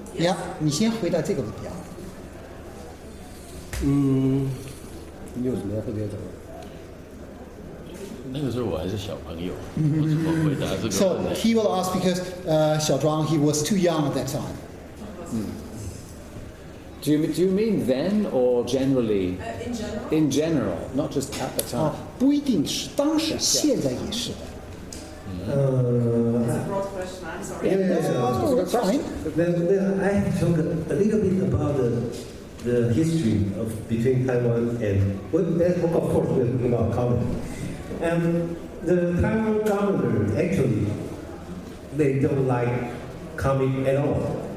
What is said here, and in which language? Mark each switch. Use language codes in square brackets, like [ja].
[zh] Yeah， 你先回答这个问题啊。你有什么要特别的？那个时候我还是小朋友，我怎么回答这个 [en] So [zh] 问题？ [en] he will ask because Xiao Zhuang, he was too young at that time. Do you mean then or generally? In general. In general, not just at the time. [zh] 不一定是当时，现在也是的。 [en] It's a broad question. I'm sorry. Oh, that's fine. Then I talk a little bit about the history of between Taiwan and, well, of course we're talking about comic. And the Taiwan government actually, they don't like comic at all.